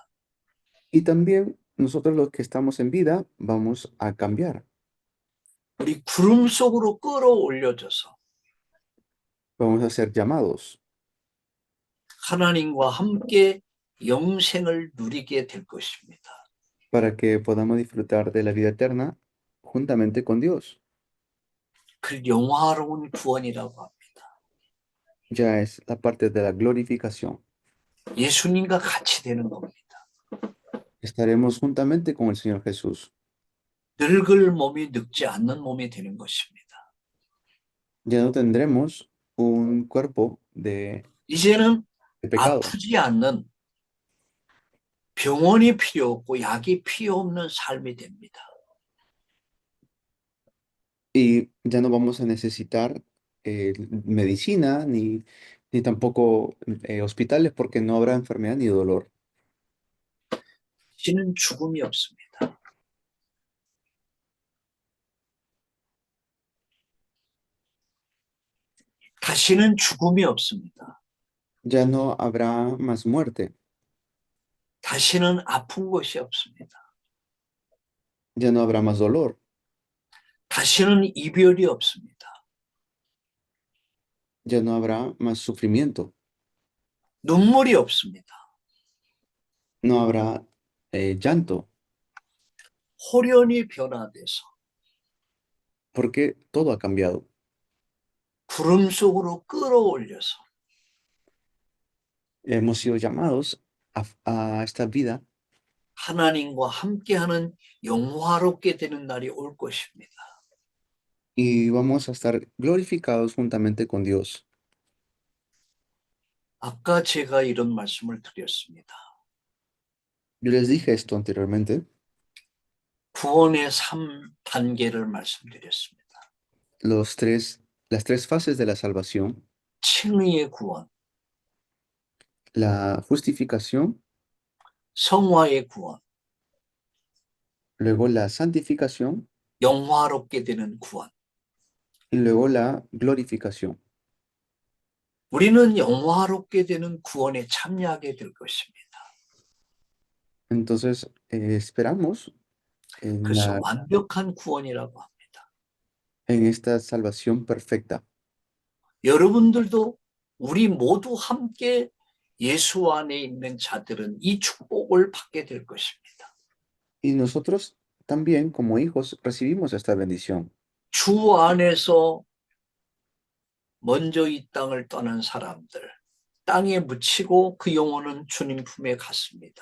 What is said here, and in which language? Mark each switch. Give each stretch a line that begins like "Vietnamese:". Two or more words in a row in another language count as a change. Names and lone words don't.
Spanish: Y también nosotros los que estamos en vida vamos a cambiar.
Korean: 우리 구름 속으로 끌어올려져서
Spanish: Vamos a ser llamados
Korean: 하나님과 함께 영생을 누리게 될 것입니다.
Spanish: para que podamos disfrutar de la vida eterna juntamente con Dios.
Korean: 그 영화로운 구원이라고 합니다.
Spanish: Ya es la parte de la glorificación.
Korean: 예수님과 같이 되는 겁니다.
Spanish: Estaremos juntamente con el Señor Jesús.
Korean: 늙을 몸이 늙지 않는 몸이 되는 것입니다.
Spanish: Ya no tendremos un cuerpo
Korean: 이제는
Spanish: de pecado.
Korean: 아프지 않는 병원이 필요 없고 약이 필요 없는 삶이 됩니다.
Spanish: Y ya no vamos a necesitar medicina ni tampoco hospitales porque no habrá enfermedad ni dolor.
Korean: 다시는 죽음이 없습니다. 다시는 죽음이 없습니다.
Spanish: Ya no habrá más muerte,
Korean: 다시는 아픈 것이 없습니다.
Spanish: ya no habrá más dolor,
Korean: 다시는 이별이 없습니다.
Spanish: ya no habrá más sufrimiento,
Korean: 눈물이 없습니다.
Spanish: no habrá llanto,
Korean: 홀연히 변화돼서
Spanish: porque todo ha cambiado.
Korean: 구름 속으로 끌어올려서
Spanish: Hemos sido llamados a esta vida
Korean: 하나님과 함께하는 영화롭게 되는 날이 올 것입니다.
Spanish: y vamos a estar glorificados juntamente con Dios.
Korean: 아까 제가 이런 말씀을 드렸습니다.
Spanish: Yo les dije esto anteriormente,
Korean: 구원의 3단계를 말씀드렸습니다.
Spanish: las tres fases de la salvación,
Korean: 칭의의 구원,
Spanish: la justificación,
Korean: 성화의 구원,
Spanish: luego la santificación
Korean: 영화롭게 되는 구원.
Spanish: y luego la glorificación.
Korean: 우리는 영화롭게 되는 구원에 참여하게 될 것입니다.
Spanish: Entonces, esperamos en,
Korean: 그래서 완벽한 구원이라고 합니다.
Spanish: en esta salvación perfecta.
Korean: 여러분들도 우리 모두 함께 예수 안에 있는 자들은 이 축복을 받게 될 것입니다.
Spanish: Y nosotros también, como hijos, recibimos esta bendición.
Korean: 주 안에서 먼저 이 땅을 떠난 사람들, 땅에 묻히고 그 영혼은 주님 품에 갔습니다.